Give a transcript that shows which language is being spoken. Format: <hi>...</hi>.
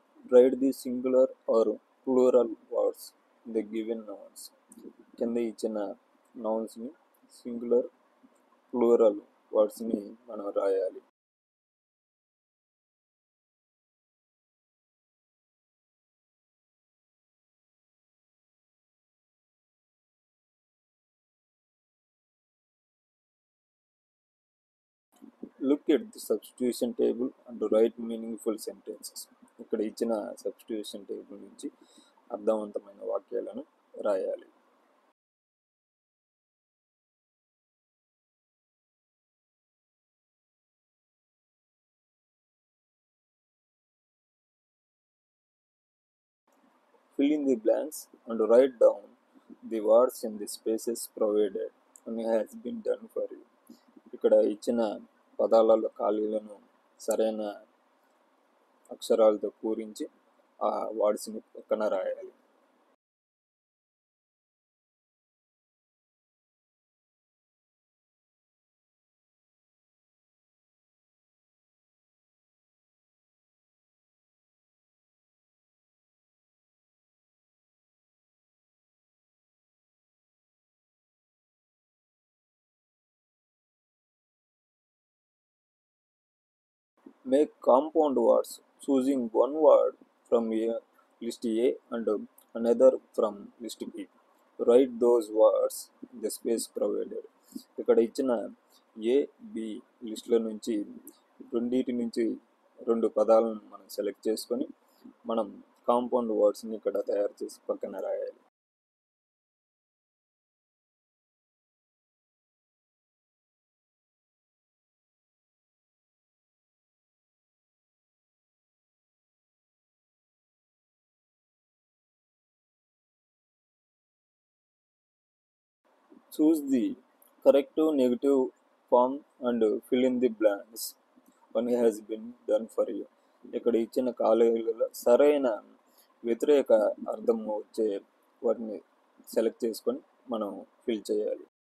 <en>Write the singular or plural words in the given nouns.</en> <te>కింద ఇచ్చిన నౌన్స్ని singular plural వర్డ్స్ని మనం రాయాలి.</te> <en>Look at the substitution table and write meaningful sentences.</en> <te>ఇక్కడ ఇచ్చిన substitution table నుంచి అర్థవంతమైన వాక్యాలను రాయాలి.</te> <en>Fill in the blanks and write down the words in the spaces provided and has been done for you.</en> <te>ఇక్కడ ఇచ్చిన పదాలలో ఖాళీలను సరైన అక్షరాలతో పూరించి ఆ వర్డ్స్ని పక్కన రాయాలి.</te> <en>Make compound words, choosing one word from list A and another from list B. Write those words in the space provided.</en> <te>ఇక్కడ ఇచ్చిన ఏ బి లిస్టుల నుంచి రెండింటి నుంచి రెండు పదాలను మనం సెలెక్ట్ చేసుకొని మనం కాంపౌండ్ వర్డ్స్ని ఇక్కడ తయారు చేసి పక్కన రాయాలి.</te> <en>Choose the corrective negative form and fill in the blanks. One has been done for you.</en> <te>ఇక్కడ ఇచ్చిన ఖాళీలలో సరైన వ్యతిరేక అర్థం వచ్చే వాటిని సెలెక్ట్ చేసుకొని మనం ఫిల్ చేయాలి.</te>